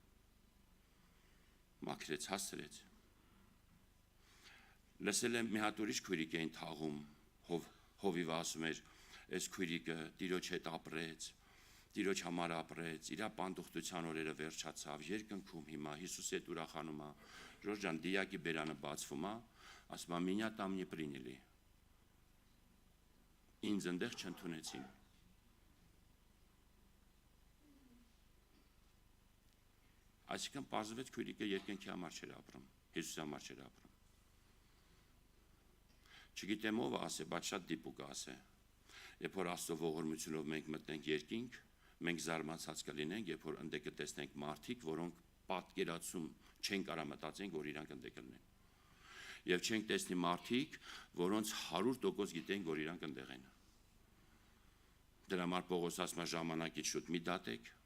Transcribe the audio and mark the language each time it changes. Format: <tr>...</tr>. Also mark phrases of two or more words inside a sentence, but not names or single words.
<hy>Մաքրեց, հասցրեց։ Լսել եմ մի հատ ուրիշ քույրիկ էին թաղում, հովիվը ասում էր, այս քույրիկը տիրոջ հետ ապրեց, Տիրոջ համար ապրեց, իր պանդուխտության օրերը վերջացավ, երկնքում հիմա Հիսուսի հետ ուրախանում է, Ժորժ ջան, դիակի բերանը բացվում է, ասում է</hy> <ru>«Меня там не приняли»։</ru> <hy>Ինձ ընդեղ չընդունեցին։ Այսինքն պարզվեց քույրիկը երկնքի համար չէր ապրում, Հիսուսի համար չէր ապրում։ Չգիտեմ ով ասե, բայց շատ դիպուկ ասե։ Երբ որ Աստծո ողորմությունով մենք մտնենք երկինք, մենք զարմացած կլինենք, երբ որ ընդե կտեսնենք մարդիկ, որոնք պատկերացում չեն կարող մտածենք, որ իրանք ընդե կլինեն։ Եվ չենք տեսնի մարդիկ, որոնց 100% գիտենք, որ իրանք ընդեղ են։ Դրա համար Պողոս ասում է ժամանակից շուտ մի դատեք,</hy>